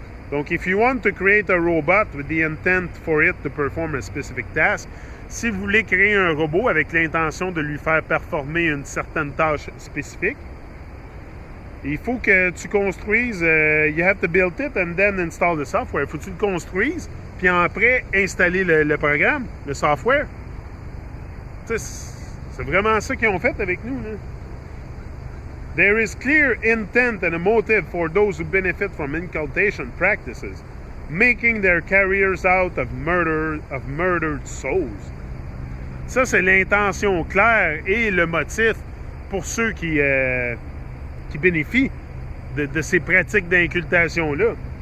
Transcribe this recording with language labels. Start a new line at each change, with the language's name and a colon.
English: Donc, if you want to create a robot with the intent for it to perform a specific task,
French: si vous voulez créer un robot avec l'intention de lui faire performer une certaine tâche spécifique, il faut que tu construises,
English: you have to build it and then install the software.
French: Il faut que tu le construises, puis après, installer le programme, le software. Tu sais, c'est vraiment ça qu'ils ont fait avec nous, là.
English: There is clear intent and a motive for those who benefit from inculcation practices, making their careers out of murdered souls.
French: Ça, c'est l'intention claire et le motif pour ceux qui bénéficient de ces pratiques d'incultation-là.